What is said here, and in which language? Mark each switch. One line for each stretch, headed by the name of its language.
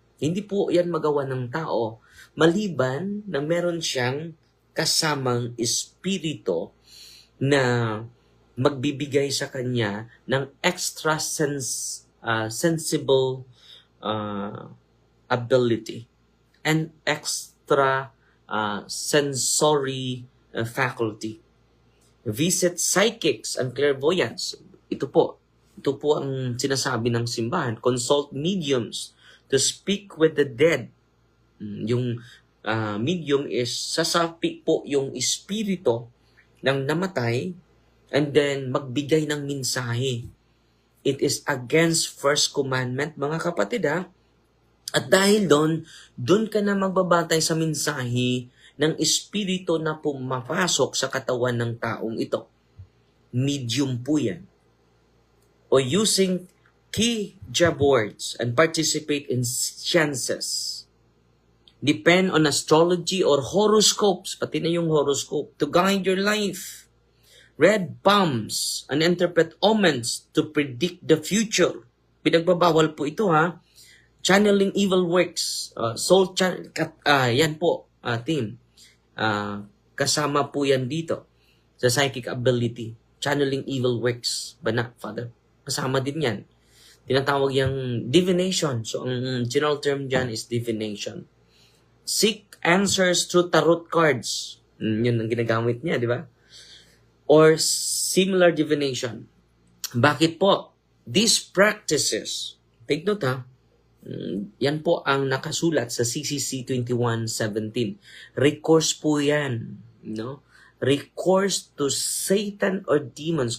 Filipino: Hindi po yan magawa ng tao maliban na meron siyang kasamang espiritu na magbibigay sa kanya ng
English: extra sensible ability and extra sensory faculty. Visit psychics and clairvoyants.
Filipino: Ito po ang sinasabi ng simbahan.
English: Consult mediums to speak with the dead.
Filipino: Yung medium is sasapi po yung espiritu ng namatay and then magbigay ng mensahe.
English: It is against first commandment,
Filipino: mga kapatid ha. At dahil doon ka na magbabatay sa mensahe ng espiritu na pumapasok sa katawan ng taong ito. Medium po yan.
English: O using Ouija boards and participate in seances. Depend on astrology or horoscopes,
Filipino: pati na yung
English: horoscope, to guide your life. Read palms and interpret omens to predict the future.
Filipino: Pinagbabawal po ito ha.
English: Channeling evil works.
Filipino: Yan po, team. Kasama po yan dito sa psychic ability.
English: Channeling evil works.
Filipino: Bana, Father. Kasama din yan. Tinatawag yung divination.
English: So, ang general term dyan is divination. Seek answers through tarot cards.
Filipino: Yun ang ginagamit niya, di ba?
English: Or similar divination.
Filipino: Bakit po?
English: These practices, take note
Filipino: ha, yan po ang nakasulat sa CCC 21:17.
English: Recourse
Filipino: po yan.
English: No? Recourse to Satan or demons.